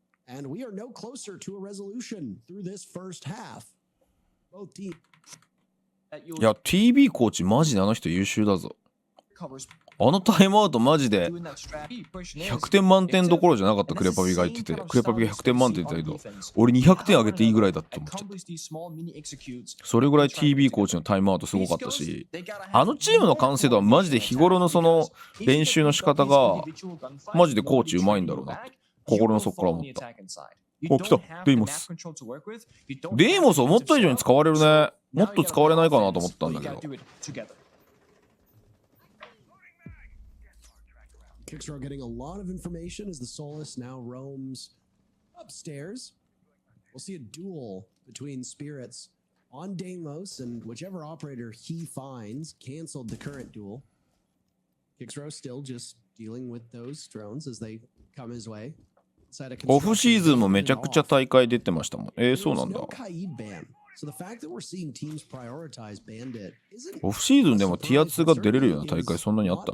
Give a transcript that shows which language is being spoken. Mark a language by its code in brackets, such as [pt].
[en] And we are no closer to a resolution through this first half. Both teams. [ja] いや、TB コーチマジであの人優秀だぞ。あのタイムアウトマジで100点満点どころじゃなかった。クレパビが言ってて、クレパビが100点満点って言ったけど、俺200点あげていいぐらいだって思っちゃった。それぐらい TB コーチのタイムアウトすごかったし、あのチームの完成度はマジで日頃のその練習の仕方がマジでコーチうまいんだろうなって。心の底から思った。お、来た。デイモス。デイモス思った以上に使われるね。もっと使われないかなと思ったんだけど。 [en] Kixro getting a lot of information as the Solus now roams upstairs. We'll see a duel between spirits on Deimos, and whichever operator he finds canceled the current duel. Kixro still just dealing with those drones as they come his way. [ja] オフシーズンもめちゃくちゃ大会出てましたもん。そうなんだ。オフシーズンでもティア2が出れるような大会そんなにあったの？